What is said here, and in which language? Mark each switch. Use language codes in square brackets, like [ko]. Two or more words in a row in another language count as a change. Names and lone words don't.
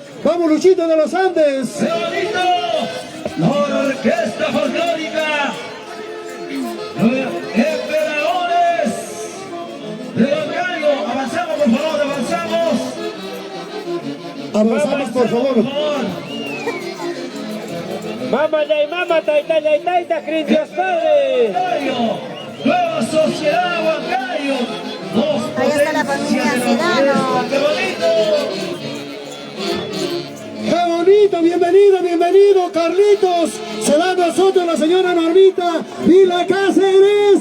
[es] Vamos, Luchita de los Andes. ¡Qué bonito! La orquesta folclórica. Emperadores de Avanzamos, por favor. Mama de mama, taita, Cris Dios Padre. Nueva Sociedad Huancayo. Ahí está la familia Sedano. ¡Qué bonito! ¡Qué bonito! Bienvenido, Carlitos. Se da a nosotros la señora Normita Vila Cáceres.